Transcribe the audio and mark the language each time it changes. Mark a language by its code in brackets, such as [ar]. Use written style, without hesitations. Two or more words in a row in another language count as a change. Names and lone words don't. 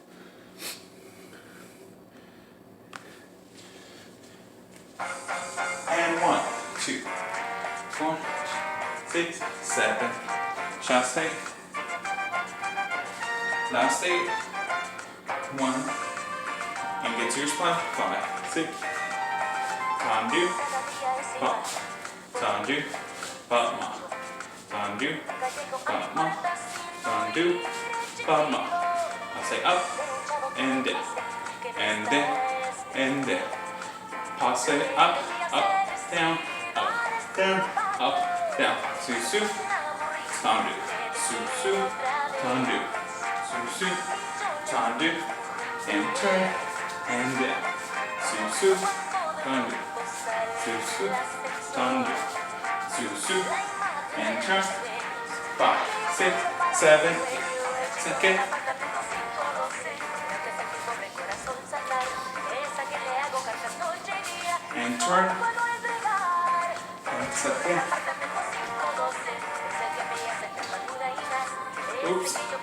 [en] And 1, 2, 4, 6, 7, chassé. Last 8, 1, and get to your spot, 5, 6, tendu, pop, tendu, pop-ma, tendu, pop-ma, tendu, pop-ma. I'll say up, and down, and down, and down. Pass it up, down, su, tendu, su, tendu, su, tendu, and turn, and down, su, tendu, su, tendu, su, and turn, 5, 6, 7, second, and turn, and second, oops.